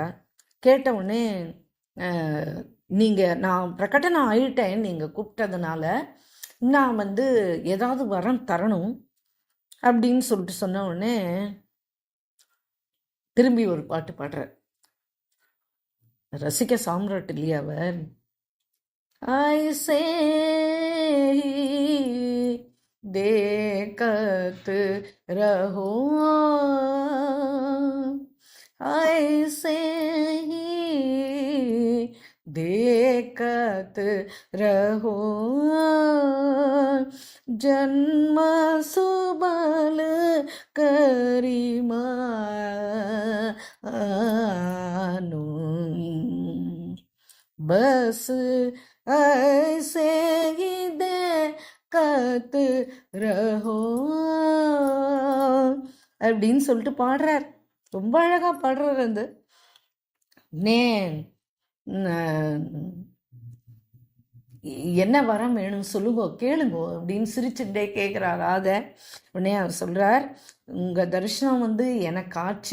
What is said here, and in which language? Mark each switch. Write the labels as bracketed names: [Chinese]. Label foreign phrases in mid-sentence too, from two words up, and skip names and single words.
[Tamil] கேட்ட உடனே, நீங்கள் நான் பிரகடனம் ஆயிட்டேன், நீங்கள் கூப்பிட்டதுனால நான் ஏதாவது வரம் தரணும் அப்படின்னு சொல்லிட்டு சொன்ன உடனே திரும்பி ஒரு பாட்டு பாடுறார். ரசிக சாம்ராட் இல்லையா அவர். [Hindi] ஐசே देखत रहो ऐसे ही देखत रहो जन्म सुबल करिमानु बस ऐसे ही देखत रहो [Tamil] அப்படின்னு சொல்லிட்டு பாடுறார். ரொம்ப அழகா பாடுறார். அந்த என்ன வரம் வேணும் சொல்லுங்கோ, கேளுங்கோ அப்படின்னு சிரிச்சுட்டே கேட்குறார் ராதை. உடனே அவர் சொல்கிறார், உங்கள் தரிசனம் எனக்கு ஆச்சு.